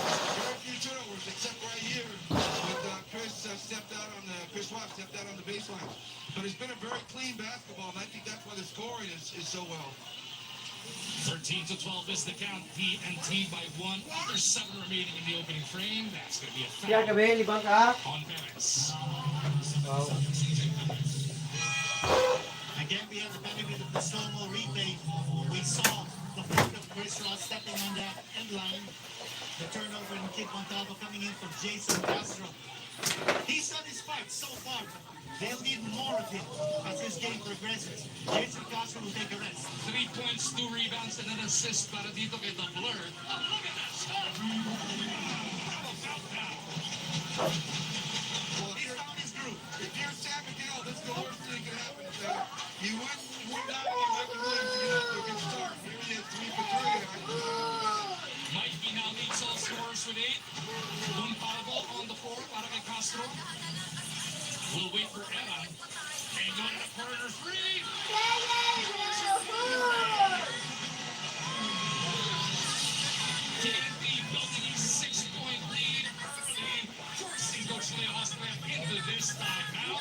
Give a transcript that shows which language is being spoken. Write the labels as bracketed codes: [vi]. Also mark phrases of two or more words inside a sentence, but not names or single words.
[en] Very few turnovers except right here with Chris Watt stepped out on the baseline. But it's been a very clean basketball, and I think that's why the scoring is so well. 13-12 is the count. TNT by 1. There's 7 remaining in the opening frame. That's going to be a [tl] Siya [en] foul gabi, libang ka. on Perez. Again, we have the benefit of the slow-mo replay. We saw the foot of Chris Ross stepping on that end line. The turnover and Kid Montalvo coming in from Jason Castro. He's done his part so far. They'll need more of him as his game progresses. Jason Castro will take a rest. 3 points, 2 rebounds, and an assist [tl] para dito kay [en] The Blur. Oh, look at that shot! How about that? Well, He's found his groove. if you're San Miguel, this is the worst thing that can happen. You would not want Michael Williams to get off to a good start. Here he is, 3 for 3. Mikey now leads all scorers with 8. Montalvo on the floor [tl] para kay [en] Castro. We'll wait for Ella. And going to corner 3. TNT building a 6-point lead early, forcing Coach Leo Ostrand into this timeout.